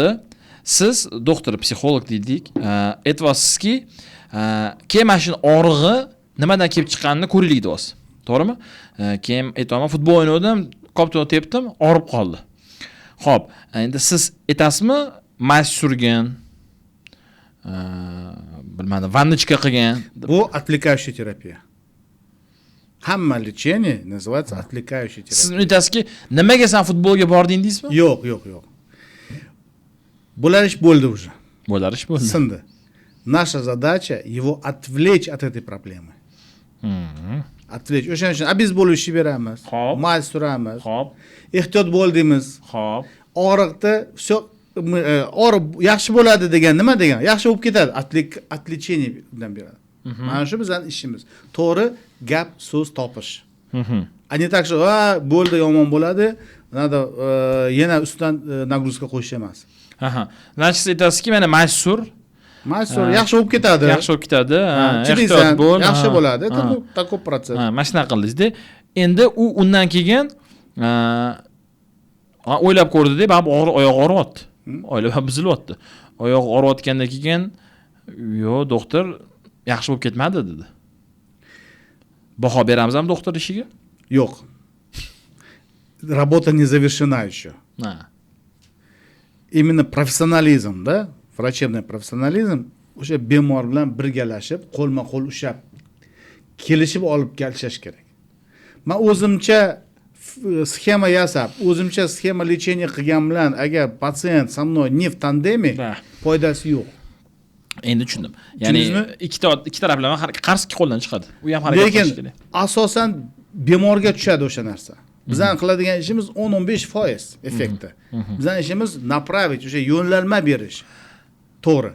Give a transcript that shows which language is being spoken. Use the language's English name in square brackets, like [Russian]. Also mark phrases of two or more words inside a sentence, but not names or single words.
[Uzbek] Siz doktor, psixolog dedik. Aytyapsizki, keyin mana shu og'rig'i nimadan kelib chiqqanini ko'raylik deyapsiz. To'g'rimi? Keyin aytaman, futbol o'ynadim, qopni tepdim, og'rib qoldi. Xo'p, endi siz aytasizmi, mas surgan, bilmadim, vannochka qilgan. [Russian] Bu отвлекающая терапия. Hamma лечение называется отвлекающая терапия. [Uzbek] Siz aytasizki, nimaga sen futbolga bording deysizmi? Yo'q. Bular ish bo'ldi уже. Bular ish bo'ldi. Sindi. [Russian] Наша задача его отвлечь от этой проблемы. Отвлечь. [Uzbek] O'shaning uchun обезболивающий beramiz. Mas suramiz. Xo'p. Ehtiyot bo'l deymiz. Xo'p. Og'riqda всё og'rib yaxshi bo'ladi degan nima degan? Yaxshi bo'lib ketadi. Отвлечение bilan beradi. Mana shu bizning ishimiz. To'g'ri gap, so'z topish. [Russian] A не так что, [Uzbek] bo'ldi, yomon bo'ladi. Nada yana ustidan nagruzka qo'yish emas. Aha. Значит, siz aytasizki, mana mas'ur yaxshi bo'lib ketadi. Yaxshi bo'lib ketadi. Ehtiyot bo'l, yaxshi bo'ladi. [Russian] Такой процесс. [Uzbek] Mana shunaqa qildingiz-da. Endi u undan keyin o'ylab ko'rdi-da, oyoq og'riyapti. Oylab buzilyapti. Oyoq og'riyotgandan keyin, "Yo'q, doktor, yaxshi bo'lib ketmadi" dedi. Baho beramizmi doktor ishiga? Yo'q. [Russian] Работа не завершена еще. Именно профессионализм, да? Врачебный профессионализм [Uzbek] o'sha bemor bilan birgalashib, qo'lma-qo'l ushlab kelishib olib kelishish kerak. Men o'zimcha sxema yasab, o'zimcha [Russian] схема лечения [Uzbek] qilgan bilan agar patsient [Russian] со мной не в тандеме, [Uzbek] foydasi yo'q. Endi tushundim. Ya'ni ikki taraflama qarz ikki qo'ldan chiqadi. U ham harakat qilish kerak. Lekin asosan bemorga tushadi o'sha narsa. Bizning qiladigan ishimiz 10-15% effekti. Bizning ishimiz направить, o'sha yo'nalma berish. To'g'ri.